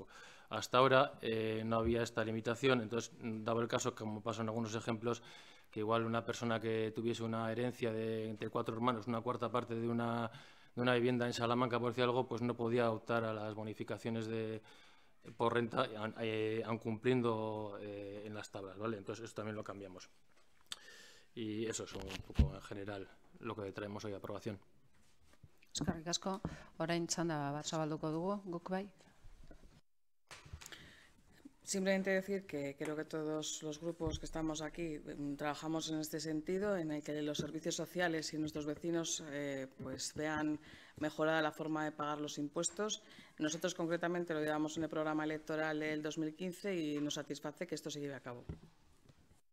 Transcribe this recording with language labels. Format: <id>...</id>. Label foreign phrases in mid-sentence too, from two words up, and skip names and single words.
<es>Hasta ahora no había esta limitación, entonces daba el caso, como pasa en algunos ejemplos, que igual una persona que tuviese una herencia de entre 4 hermanos, una cuarta parte de una vivienda en Salamanca, por decir algo, pues no podía optar a las bonificaciones por renta, aun cumpliendo en las tablas, ¿vale? Entonces eso también lo cambiamos. Y eso es un poco en general lo que traemos hoy a aprobación.</es> <eu>Eskerrik asko, orain txanda bat zabalduko dugu, guk bai?</eu> <es>Simplemente decir que creo que todos los grupos que estamos aquí trabajamos en este sentido, en el que los servicios sociales y nuestros vecinos pues vean mejorada la forma de pagar los impuestos. Nosotros concretamente lo llevamos en el programa electoral del 2015 y nos satisface que esto se lleve a cabo.</es>